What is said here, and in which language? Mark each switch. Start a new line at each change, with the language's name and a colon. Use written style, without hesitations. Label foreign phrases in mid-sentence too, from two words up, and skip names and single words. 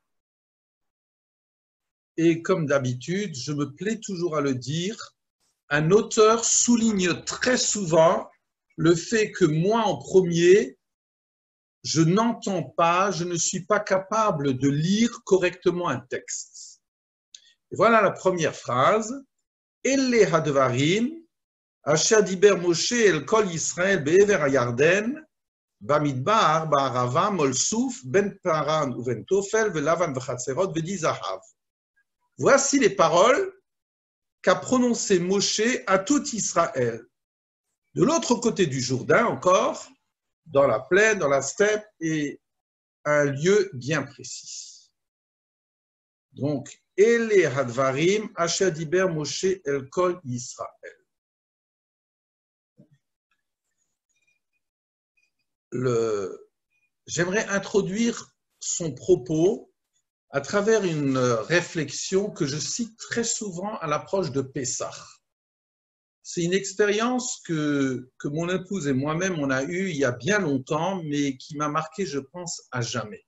French: Et comme d'habitude, je me plais toujours à le dire, un auteur souligne très souvent le fait que moi en premier, je n'entends pas, je ne suis pas capable de lire correctement un texte. Et voilà la première phrase.
Hebrew: אלה הדברים, אשר דיבר משה אל כל ישראל בעבר הירדן, במדבר, בערבה, מול סוף, בין פארן ובין תופל, ולבן וחצרות, ודי זהב.
French: Voici les paroles qu'a prononcées Moshe à tout Israël. De l'autre côté du Jourdain encore, dans la plaine, dans la steppe, et un lieu bien précis. Donc,
Hebrew: אלה הדברים אשר דיבר משה אל כל ישראל.
French: J'aimerais introduire son propos à travers une réflexion que je cite très souvent à l'approche de Pessah. C'est une expérience que mon épouse et moi-même on a eue il y a bien longtemps, mais qui m'a marqué, je pense, à jamais.